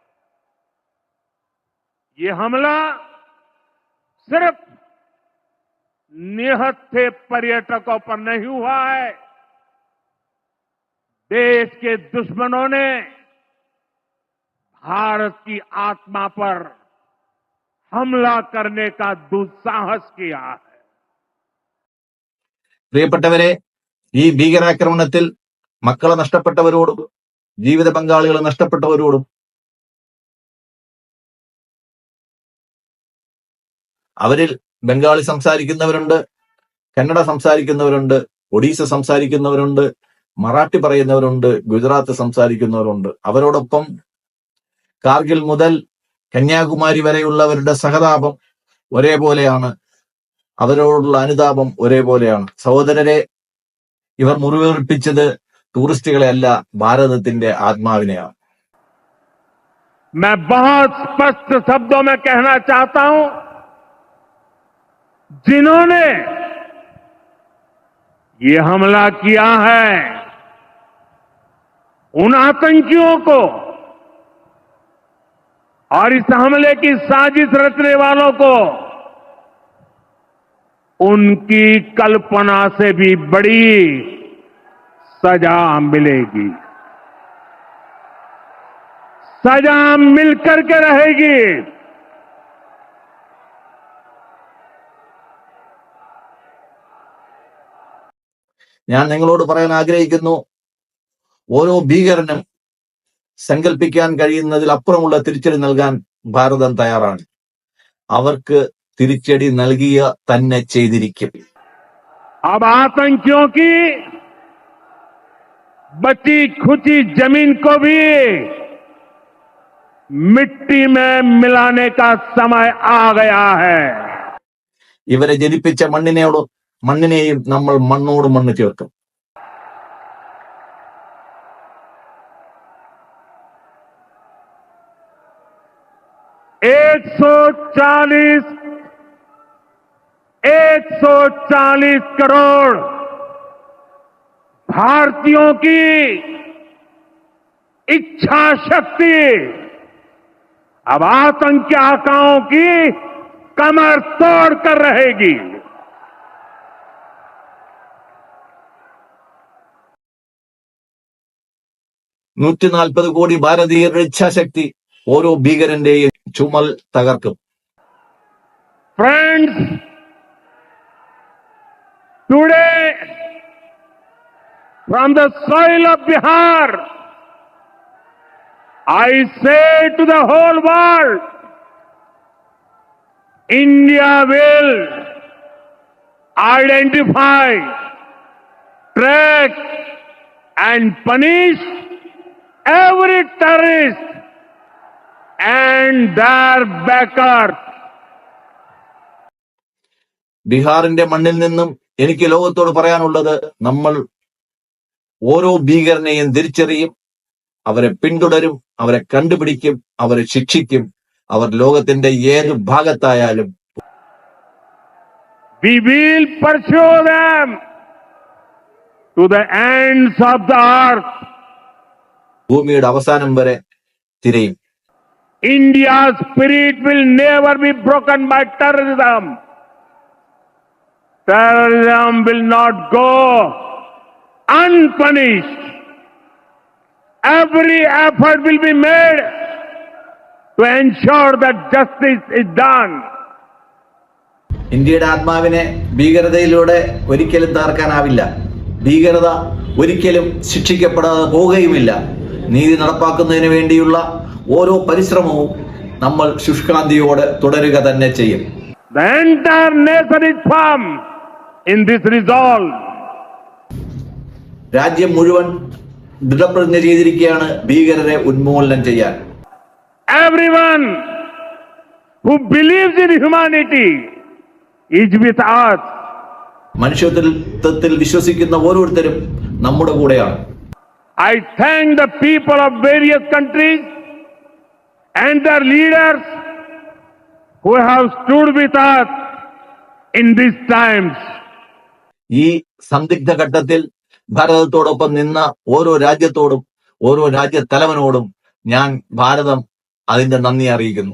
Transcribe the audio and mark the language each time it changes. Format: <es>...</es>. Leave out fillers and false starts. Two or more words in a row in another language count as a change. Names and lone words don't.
<hi>ये हमला सिर्फ निहत्थे पर्यटकों पर नहीं हुआ है, देश के दुश्मनों ने भारत की आत्मा पर हमला करने का दुस्साहस किया है.</hi> <ml>പ്രിയപ്പെട്ടവരെ, ഈ ഭീകരാക്രമണത്തിൽ മക്കളെ നഷ്ടപ്പെട്ടവരോടും ജീവിത പങ്കാളികളെ നഷ്ടപ്പെട്ടവരോടും അവരിൽ ബംഗാളി സംസാരിക്കുന്നവരുണ്ട്, കന്നഡ സംസാരിക്കുന്നവരുണ്ട്, ഒഡീസ സംസാരിക്കുന്നവരുണ്ട്, മറാഠി പറയുന്നവരുണ്ട്, ഗുജറാത്ത് സംസാരിക്കുന്നവരുണ്ട്. അവരോടൊപ്പം കാർഗിൽ മുതൽ കന്യാകുമാരി വരെയുള്ളവരുടെ സഹതാപം ഒരേപോലെയാണ്, അവരോടുള്ള അനുതാപം ഒരേപോലെയാണ്. സഹോദരരെ, ഇവർ മുറിവേൽപ്പിച്ചത് ടൂറിസ്റ്റുകളെ അല്ല, ഭാരതത്തിന്റെ ആത്മാവിനെയാണ്.</ml> <hi>मैं बहुत स्पष्ट शब्दों में कहना चाहता हूं, जिन्होंने ये हमला किया है, उन आतंकियों को और इस हमले की साजिश रचने वालों को उनकी कल्पना से भी बड़ी सजा मिलेगी, सजा मिलकर के रहेगी.</hi> <ml>ഞാൻ നിങ്ങളോട് പറയാൻ ആഗ്രഹിക്കുന്നു, ഓരോ ഭീകരനും സങ്കല്പിക്കാൻ കഴിയുന്നതിലപ്പുറമുള്ള തിരിച്ചടി നൽകാൻ ഭാരതം തയ്യാറാണ്. അവർക്ക് തിരിച്ചടി നൽകിയ തന്നെ ചെയ്തിരിക്കും.</ml> <hi>अब आतंकियों की बची खुची जमीन को भी मिट्टी में मिलाने का समय आ गया है।</hi> <ml>ഇവരെ ജനിപ്പിച്ച മണ്ണിനെയും നമ്മൾ മണ്ണോട് മണ്ണ് ചേർക്കും.</ml> <hi>एक सौ चालीस करोड़ भारतीयों की इच्छा शक्ति अब आतंकी आकाओं की कमर तोड़ कर रहेगी।</hi> <ml>140 കോടി ഭാരതീയരുടെ ഇച്ഛാശക്തി ഓരോ ഭീകരന്റെയും ചുമൽ തകർക്കും.</ml> <en>Friends, today from the soil of Bihar, I say to the whole world, India will identify, track and punish every terrorist and their backers.</en> <ml>ബീഹാറിന്റെ മണ്ണിൽ നിന്നും എനിക്ക് ലോകത്തോട് പറയാനുള്ളത്, നമ്മൾ ഓരോ ഭീകരനെയും തിരിച്ചറിയും, അവരെ പിന്തുടരും, അവരെ കണ്ടുപിടിക്കും, അവരെ ശിക്ഷിക്കും. അവർ ലോകത്തിന്റെ ഏത് ഭാഗത്തായാലും</ml> <en>We will pursue them to the ends of the earth.</en> <ml>ഭൂമിയുടെ അവസാനം വരെ തിരയും.</ml> <en>India's spirit will never be broken by terrorism. Terrorism will not go unpunished. Every effort will be made to ensure that justice is done.</en> <ml>ഇന്ത്യയുടെ ആത്മാവിനെ ഭീകരതയിലൂടെ ഒരിക്കലും തകർക്കാനാവില്ല. ഭീകരത ഒരിക്കലും ശിക്ഷിക്കപ്പെടാതെ പോവുകയുമില്ല. നീതി നടപ്പാക്കുന്നതിന് വേണ്ടിയുള്ള ഓരോ പരിശ്രമവും നമ്മൾ ശുഷ്കാന്തിയോടെ തുടരുക തന്നെ ചെയ്യും.</ml> <en>The entire nation is firm in this resolve.</en> <ml>രാജ്യം മുഴുവൻ ദൃഢപ്രതിജ്ഞ ചെയ്തിരിക്കുകയാണ് ഭീകരരെ ഉന്മൂലനം ചെയ്യാൻ.</ml> <en>Everyone who believes in humanity is with us.</en> <ml>മനുഷ്യത്വത്തിൽ വിശ്വസിക്കുന്ന ഓരോരുത്തരും നമ്മുടെ കൂടെയാണ്.</ml> <en>I thank the people of various countries and their leaders who have stood with us in these times.</en> <ml>ഈ സന്ദിഗ്ധ ഘട്ടത്തിൽ ഭാരതത്തോടൊപ്പം നിന്ന ഓരോ രാജ്യത്തോടും ഓരോ രാജ്യത്തലവനോടും ഞാൻ ഭാരതം അതിന്റെ നന്ദി അറിയിക്കുന്നു.</ml>